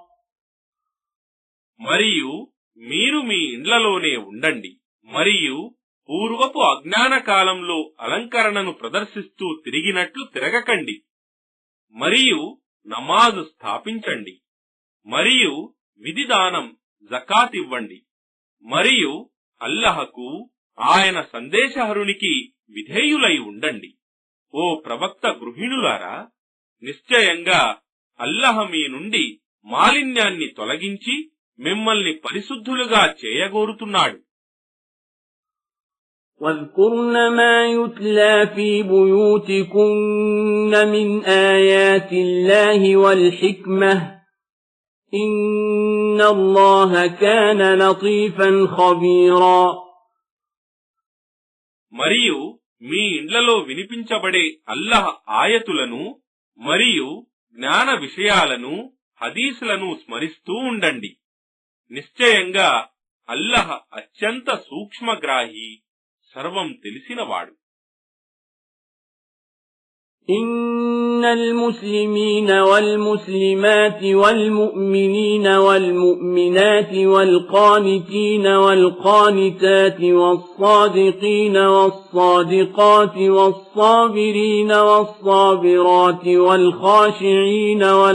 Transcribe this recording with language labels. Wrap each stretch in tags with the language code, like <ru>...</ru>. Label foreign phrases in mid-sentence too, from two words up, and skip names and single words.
<te>మరియు మీరు మీ ఇండ్లలోనే ఉండండి మరియు పూర్వపు అజ్ఞాన కాలంలో అలంకరణను ప్రదర్శిస్తూ తిరిగినట్లు తిరగకండి మరియు నమాజు స్థాపించండి మరియు విధిదానం జకాత్ ఇవ్వండి మరియు అల్లహకు ఆయన సందేశహరునికి విధేయులై ఉండండి. ఓ ప్రవక్త గృహిణులారా, నిశ్చయంగా అల్లహ మీ నుండి మాలిన్యాన్ని తొలగించి మిమ్మల్ని పరిశుద్ధులుగా చేయగోరుతున్నాడు.</te> <ar>واذكرن ما يتلى في بيوتكن من آيات الله والحكمة إن الله كان لطيفا خبيرا.</ar> <te>మరియు మీ ఇండ్లలో వినిపించబడే అల్లహ ఆయతులను మరియు జ్ఞాన విషయాలను హదీసులను స్మరిస్తూ ఉండండి. నిశ్చయంగా అల్లహ అత్యంత సూక్ష్మగ్రాహి, సర్వం తెలిసినవాడు.</te> <ar>إن المسلمين والمسلمات والمؤمنين والمؤمنات والقانتين والقانتات والصادقين والصادقات والصابرين والصابرات والخاشعين</ar>